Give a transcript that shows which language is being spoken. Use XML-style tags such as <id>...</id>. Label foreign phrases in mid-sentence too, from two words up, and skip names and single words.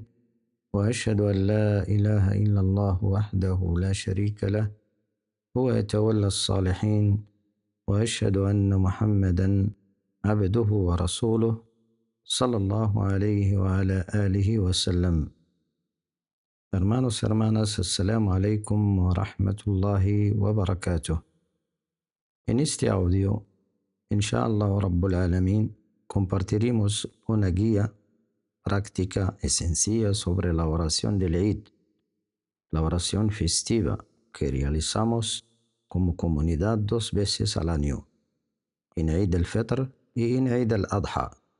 <ar>وأشهد أن لا إله إلا الله وحده لا شريك له، هو يتولى الصالحين. وأشهد أن محمدا عبده ورسوله صلى الله عليه وعلى آله وسلم.</ar> <es>Hermanos, hermanas,</es> <ar>السلام عليكم ورحمة الله وبركاته.</ar> <es>En este audio,</es> <ar>إن شاء الله رب العالمين,</ar> <es>compartiremos una guía práctica y sencilla sobre la oración del Eid, la oración festiva que realizamos como comunidad 2 veces al año, en Eid al-Fitr y en Eid al-Adha.</es>